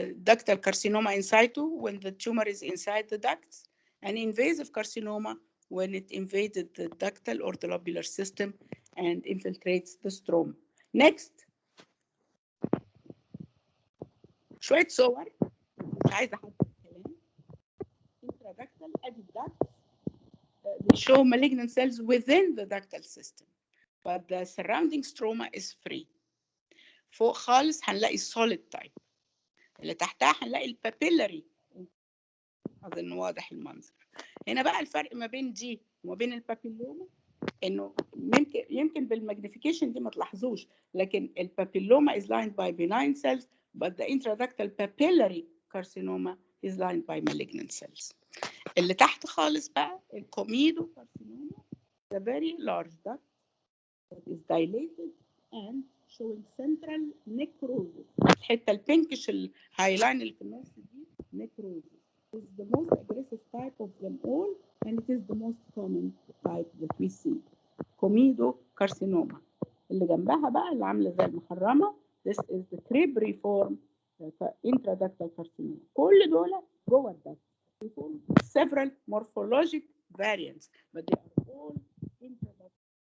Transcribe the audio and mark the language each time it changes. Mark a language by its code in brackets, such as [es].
[en] ductal carcinoma in situ when the tumor is inside the ducts, an invasive carcinoma when it invaded the ductal or the lobular system and infiltrates the stroma. Next. [ar] شويه صور مش عايزه احط الكلام. [en] Intraductal [ar] ادي [en] ducts. They show malignant cells within the ductal system, but the surrounding stroma is free. [ar] فوق خالص هنلاقي solid type. اللي تحتها هنلاقي البابيلاري. أظن واضح المنظر. هنا بقى الفرق ما بين دي وما بين البابيلوما إنه يمكن بالماجنيفيكيشن دي ما تلاحظوش، لكن البابيلوما [en] is lined by benign cells, but the intraductal papillary carcinoma is lined by malignant cells. [ar] اللي تحت خالص بقى الكوميدو [en] carcinoma, the very large duct that is dilated and showing central necrosis. [ar] الحته البينكش الهايلاين اللي في النص دي [en] necrosis is the most aggressive type of them all, and it is the most common type that we see. Comedo carcinoma. [ar] اللي جنبها بقى اللي عامله زي المحرمه, [en] this is the cribriform intraductal carcinoma. [ar] كل دول جوه الدكت. [en] Several morphologic variants, but they are all intraductal.